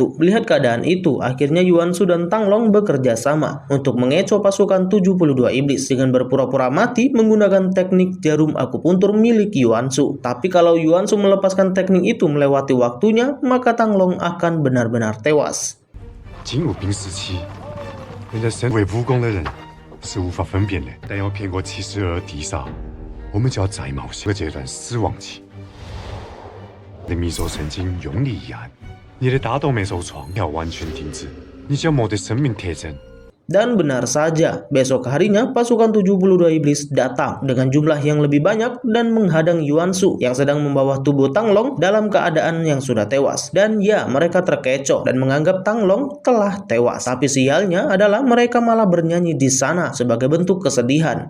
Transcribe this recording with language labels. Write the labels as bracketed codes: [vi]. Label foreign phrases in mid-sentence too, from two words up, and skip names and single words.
[id] Melihat keadaan itu, akhirnya Yuan Shu dan Tang Long bekerja sama untuk mengecoh pasukan 72 Iblis dengan berpura-pura mati menggunakan teknik jarum akupuntur milik Yuan Shu. Tapi kalau Yuan Shu melepaskan teknik itu melewati waktunya, maka Tang Long akan benar-benar tewas. [zh] 精武兵时期，人家身为武功的人是无法分辨的。但要骗过72地煞，我们就要再冒险这段死亡期。你的迷手神经用力一按，你的大动脉受创，要完全停止，你就没得生命特征。 [id] Dan benar saja, besok harinya pasukan 72 iblis datang dengan jumlah yang lebih banyak dan menghadang Yuan Shu yang sedang membawa tubuh Tang Long dalam keadaan yang sudah tewas. Dan ya, mereka terkecoh dan menganggap Tang Long telah tewas. Tapi sialnya adalah mereka malah bernyanyi di sana sebagai bentuk kesedihan.